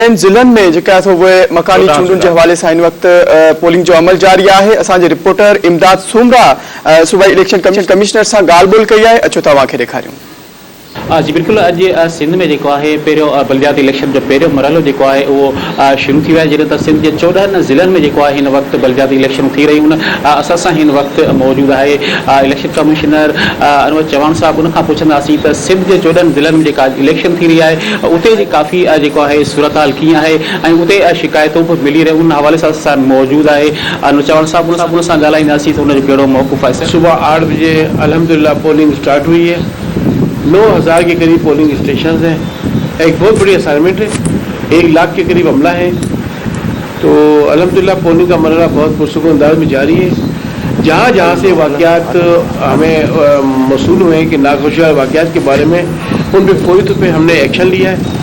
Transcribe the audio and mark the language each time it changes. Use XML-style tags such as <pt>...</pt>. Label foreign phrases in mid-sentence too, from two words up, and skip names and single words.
<sd>ज़िलन में जेका मकानी चूंडुनि</sd> <ur>کے حوالے سے</ur> <sd>इन वक्त पोलिंग जो अमल जारी है। असांजे रिपोर्टर इमदाद सूमरा सूबाई इलेक्शन कमिश्नर से ॻाल्हि ॿोल कई है। अचो तव्हांखे ॾेखारियूं। जी बिल्कुल, अज सिंध में जो है पहिरियों बलदियाती इलेक्शन जो पहिरियों मरहलो जो है वो शुरू थी वियो है। सिंध के 14 ज़िलनि में जो है इन वक्त बलदियाती इलेक्शन थी रही असां सां हिन वक्त मौजूद है इलेक्शन कमिश्नर अनवर चौहान साहब। उनखां पुछंदासीं त सिंध के 14 ज़िलनि में जो इलेक्शन थी रही है उते जी काफ़ी जो है सूरत हाल कीअं है ऐं उते शिकायतों भी मिली रही उन हवाले से असां मौजूद है अनवर चौहान साहब। उन सां ॻाल्हाईंदासीं त उनजो कहिड़ो मौक़िफ़ आहे।</sd> <ur>صبح 8 بجے الحمدللہ</ur> <en>polling start</en> <ur>ہوئی ہے۔ 9000 کے قریب</ur> <en>polling station</en> <ur>ہیں. ایک بہت بڑی اسائنمنٹ ہے، 1 لاکھ کے قریب عملہ ہے۔ تو الحمدللہ پولنگ کا مرحلہ بہت پرسکون انداز میں جاری ہے. جہاں جہاں سے واقعات ہمیں موصول ہوئے ہیں کہ ناخوشگوار واقعات کے بارے میں، ان پر فوری طور پر ہم نے ایکشن لیا ہے.</ur>